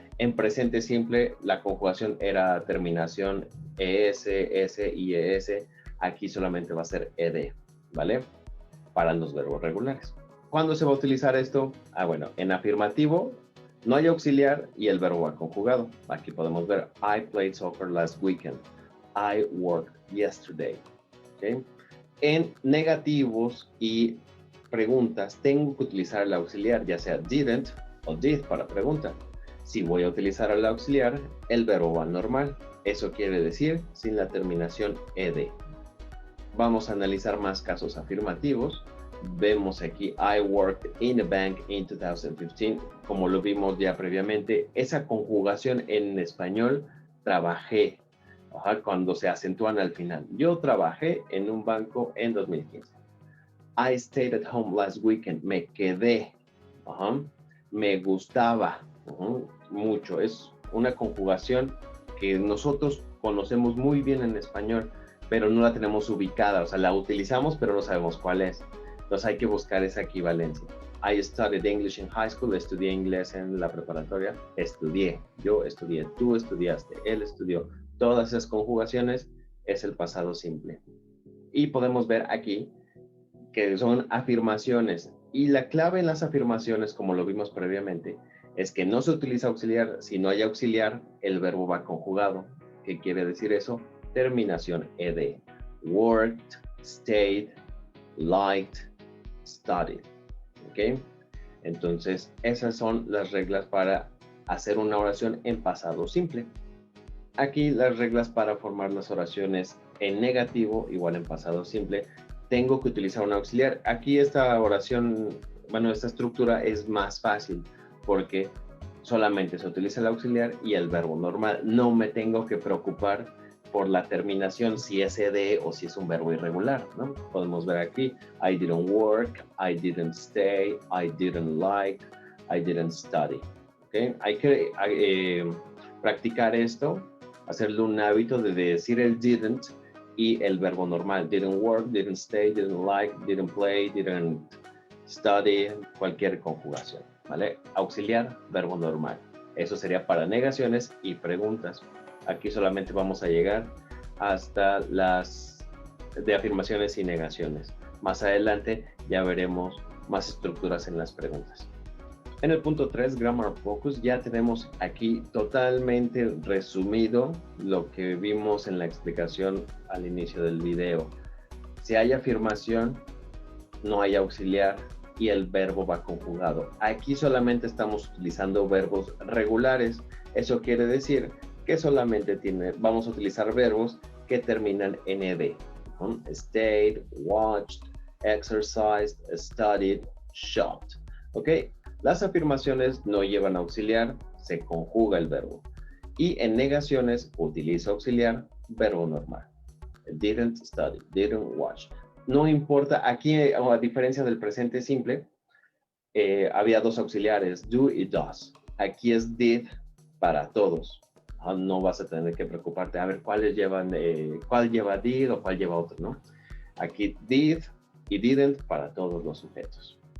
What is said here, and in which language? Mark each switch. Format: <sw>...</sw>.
<es>En presente simple, la conjugación era terminación es, s y es. Aquí solamente va a ser ed, ¿vale? Para los verbos regulares. ¿Cuándo se va a utilizar esto? Bueno, en afirmativo no hay auxiliar y el verbo va conjugado. Aquí podemos ver,</es> <en>I played soccer last weekend. I worked yesterday.</en> <es>¿Okay? En negativos y preguntas tengo que utilizar el auxiliar, ya sea didn't o did para pregunta. Si voy a utilizar el auxiliar, el verbo va normal. Eso quiere decir sin la terminación ed. Vamos a analizar más casos afirmativos. Vemos aquí,</es> <en>I worked in a bank in 2015.</en> <es>Como lo vimos ya previamente, esa conjugación en español, trabajé, cuando se acentúan al final. Yo trabajé en un banco en 2015.</es> <en>I stayed at home last weekend.</en> <es>Me quedé. Me gustaba mucho. Es una conjugación que nosotros conocemos muy bien en español, pero no la tenemos ubicada, o sea, la utilizamos, pero no sabemos cuál es. Entonces hay que buscar esa equivalencia.</es> <en>I studied English in high school,</en> <es>estudié inglés en la preparatoria, estudié, yo estudié, tú estudiaste, él estudió. Todas esas conjugaciones es el pasado simple. Y podemos ver aquí que son afirmaciones. Y la clave en las afirmaciones, como lo vimos previamente, es que no se utiliza auxiliar. Si no hay auxiliar, el verbo va conjugado. ¿Qué quiere decir eso? Terminación ed.</es> <en>Worked, stayed, liked, studied. ¿Ok?</en> <es>Entonces, esas son las reglas para hacer una oración en pasado simple. Aquí las reglas para formar las oraciones en negativo, igual en pasado simple, tengo que utilizar un auxiliar. Aquí esta oración, bueno, esta estructura es más fácil porque solamente se utiliza el auxiliar y el verbo normal. No me tengo que preocupar por la terminación, si es ed o si es un verbo irregular, ¿no? Podemos ver aquí,</es> <en>I didn't work, I didn't stay, I didn't like, I didn't study. ¿Okay?</en> <es>Hay que practicar esto, hacerle un hábito de decir el didn't y el verbo normal.</es> <en>Didn't work, didn't stay, didn't like, didn't play, didn't study,</en> <es>cualquier conjugación, ¿vale? Auxiliar, verbo normal. Eso sería para negaciones y preguntas. Aquí solamente vamos a llegar hasta las de afirmaciones y negaciones. Más adelante ya veremos más estructuras en las preguntas. En el punto 3, Grammar Focus, ya tenemos aquí totalmente resumido lo que vimos en la explicación al inicio del video. Si hay afirmación, no hay auxiliar y el verbo va conjugado. Aquí solamente estamos utilizando verbos regulares. Eso quiere decir que solamente vamos a utilizar verbos que terminan en ed.</es> <en>Stayed, watched, exercised, studied, shopped. ¿Ok?</en> <es>Las afirmaciones no llevan auxiliar, se conjuga el verbo. Y en negaciones utiliza auxiliar, verbo normal.</es> <en>Didn't study, didn't watch.</en> <es>No importa, aquí a diferencia del presente simple, había dos auxiliares, do y does. Aquí es did para todos. No vas a tener que preocuparte a ver cuál lleva did o cuál lleva otro, ¿no? Aquí did y didn't para todos los sujetos.</es>